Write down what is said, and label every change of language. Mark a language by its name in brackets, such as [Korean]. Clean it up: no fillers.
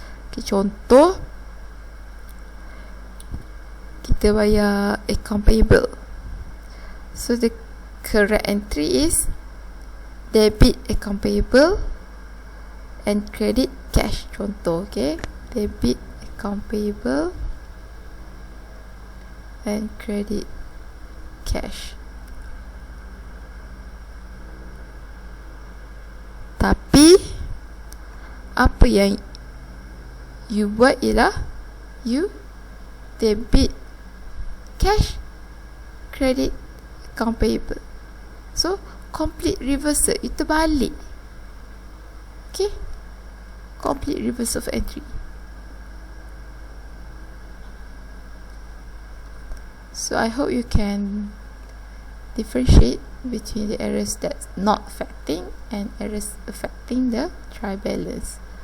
[English] Okay, [Malay] contoh kita bayar [English] account payable, so the correct entry is debit account payable and credit cash. Contoh, okay, debit account payable and credit cash. [Malay] Tapi apa yang you buat ialah you debit cash, credit account payable. [English] So complete reversal, [Malay] itu balik. [English] Okay, complete reversal of entry. So I hope you can differentiate between the errors that's not affecting and errors affecting the trial balance.